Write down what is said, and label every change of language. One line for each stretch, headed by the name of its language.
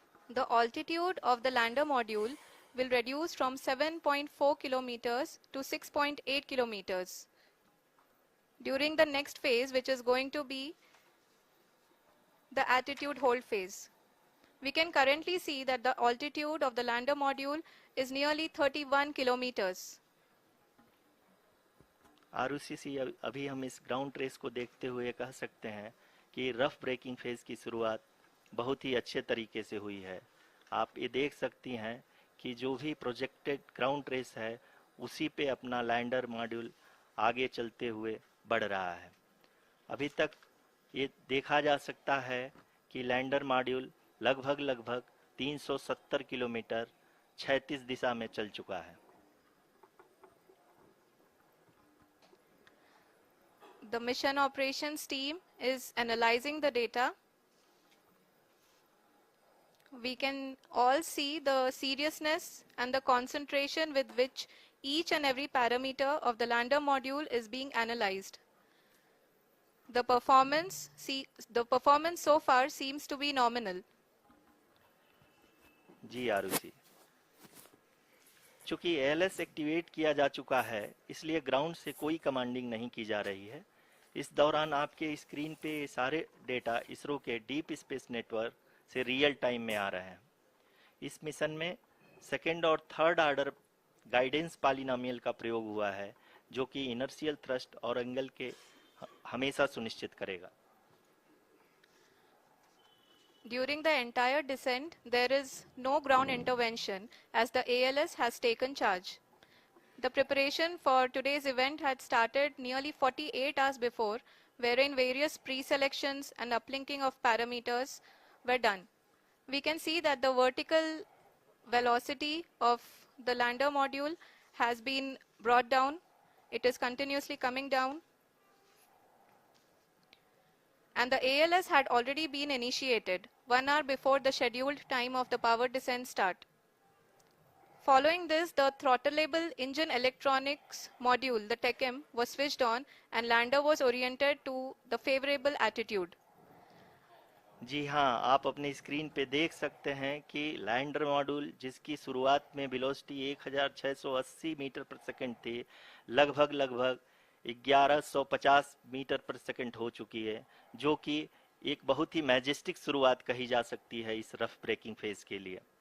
English: The altitude of the lander module will reduce from 7.4 kilometers to 6.8 kilometers during the next phase, which is going to be the attitude hold phase. We can currently see that the altitude of the lander module is nearly 31 kilometers.
Hindi: Arushi, अभी हम इस ground trace को देखते हुए कह सकते हैं कि रफ ब्रेकिंग फेज की शुरुआत बहुत ही अच्छे तरीके से हुई है। आप ये देख सकती हैं कि जो भी प्रोजेक्टेड ग्राउंड ट्रेस है उसी पे अपना लैंडर मॉड्यूल आगे चलते हुए बढ़ रहा है। अभी तक ये देखा जा सकता है कि लैंडर मॉड्यूल लगभग 370 किलोमीटर क्षैतिज दिशा में चल चुका है।
English: The mission operations team is analyzing the data. We can all see the seriousness and the concentration with which each and every parameter of the lander module is being analyzed. The performance so far seems to be nominal.
Hindi: जी आरुषि, चूंकि ALS activate किया जा चुका है इसलिए ground से कोई commanding नहीं की जा रही है। इस दौरान आपके स्क्रीन पे ये सारे डेटा इसरो के डीप स्पेस नेटवर्क से रियल टाइम में आ रहे हैं। इस मिशन में सेकेंड और थर्ड ऑर्डर गाइडेंस पॉलिनोमियल का प्रयोग हुआ है, जो कि इनर्शियल थ्रस्ट और एंगल के हमेशा सुनिश्चित करेगा।
English: During the entire descent, there is no ground intervention as the ALS has taken charge. The preparation for today's event had started nearly 48 hours before, wherein various pre-selections and uplinking of parameters were done. We can see that the vertical velocity of the lander module has been brought down. It is continuously coming down. And the ALS had already been initiated 1 hour before the scheduled time of the power descent start. Following this, the throttleable engine electronics module, the TECM, was switched on and lander was oriented to the favorable attitude.
Hindi: जी हाँ, आप अपने screen पे देख सकते हैं कि lander module जिसकी शुरुआत में वेलोसिटी 1680 मीटर पर सेकंड थी, लगभग 1150 मीटर पर सेकंड हो चुकी है, जो कि एक बहुत ही मैजेस्टिक शुरुआत कही जा सकती है इस रफ ब्रेकिंग फेज के लिए।